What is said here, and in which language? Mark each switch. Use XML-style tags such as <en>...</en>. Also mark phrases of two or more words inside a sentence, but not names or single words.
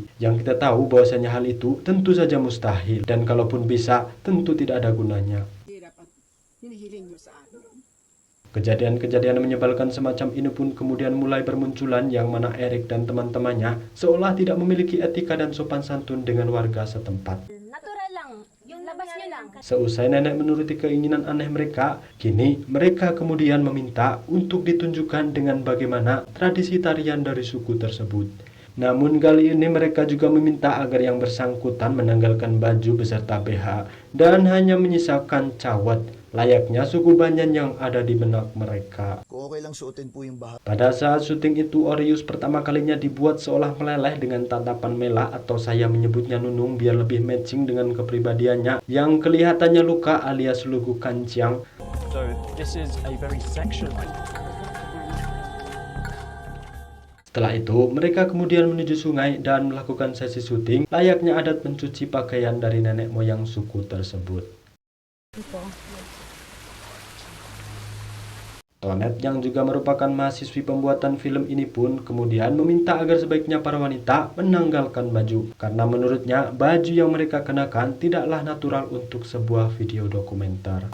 <id>Yang kita tahu bahwasanya hal itu tentu saja mustahil dan kalaupun bisa tentu tidak ada gunanya. Kejadian-kejadian menyebalkan semacam ini pun kemudian mulai bermunculan yang mana Erik dan teman-temannya seolah tidak memiliki etika dan sopan santun dengan warga setempat.</id> <tl>Natural lang. Yung labas nyo lang.</tl> <id>Seusai nenek menuruti keinginan aneh mereka, kini mereka kemudian meminta untuk ditunjukkan dengan bagaimana tradisi tarian dari suku tersebut. Namun kali ini mereka juga meminta agar yang bersangkutan menanggalkan baju beserta BH dan hanya menyisakan cawat, layaknya suku Banyan yang ada di benak mereka.</id> <tl>Kung okay lang suotin po yung bahat.</tl> <id>Pada saat syuting itu, Orius pertama kalinya dibuat seolah meleleh dengan tatapan Mela atau saya menyebutnya Nunung biar lebih matching dengan kepribadiannya yang kelihatannya luka alias lugu kancing.</id> <en>So this is a very sexual.</en> <id>Setelah itu, mereka kemudian menuju sungai dan melakukan sesi syuting layaknya adat mencuci pakaian dari nenek moyang suku tersebut. Tonet yang juga merupakan mahasiswi pembuatan film ini pun kemudian meminta agar sebaiknya para wanita menanggalkan baju karena menurutnya baju yang mereka kenakan tidaklah natural untuk sebuah video dokumenter.</id>